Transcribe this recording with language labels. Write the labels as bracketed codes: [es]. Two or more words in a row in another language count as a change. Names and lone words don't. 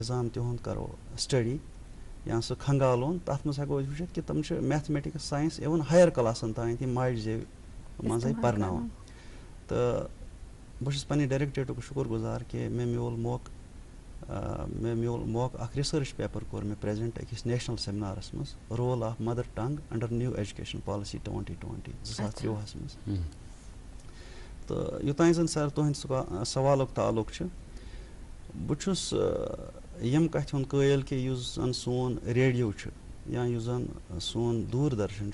[ks] نظام تہد کرو اسٹڈی یا سہ کھنگالون تر مز ہیکو وچھت کہ تم [en] mathematics science [ks] ایون ہائر کلاسن تان تہ ماجہِ زیو منزے پرناوان تو بہٕ پننہِ ڈائریکٹریٹُک شکر گزار کہ مےٚ میول موقع اکھ [en] research paper [ks] کوٚر مےٚ پریزنٹ أکِس نیشنل سیمنارس منٛز [en] role of mother tongue under new education policy [ks] 2020 2023 منٛز تو یوتانۍ زن سر تُہنٛدِ سوالُک تعلق چھُ بہٕ چھُس یِم کتھِ ہُنٛد قٲیل کہ یُس زن سون ریڈیو چھُ یا یُس زن سون دوٗردرشن